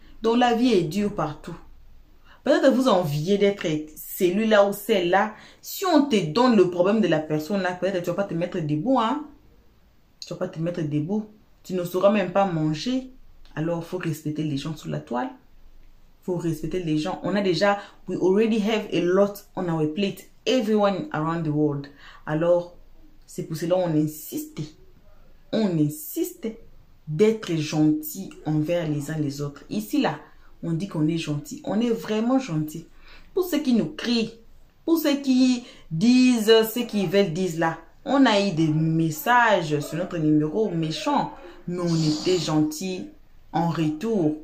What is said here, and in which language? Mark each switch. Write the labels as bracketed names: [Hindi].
[French] Donc la vie est dure partout. Peut-être que vous enviez d'être celui-là ou celle-là. Si on te donne le problème de la personne là, peut-être que tu ne vas pas te mettre debout. Tu ne vas pas te mettre debout. Tu ne sauras même pas manger. Alors, il faut respecter les gens sous la toile. Il faut respecter les gens. On a déjà, [English] we already have a lot on our plate. Everyone around the world. [French] Alors, c'est pour cela qu'on insiste. On insiste d'être gentil envers les uns les autres. Ici, là, on dit qu'on est gentil. On est vraiment gentil. Pour ceux qui nous crient, pour ceux qui disent ce qu'ils veulent dire là, on a eu des messages sur notre numéro méchants, mais on était gentils en retour.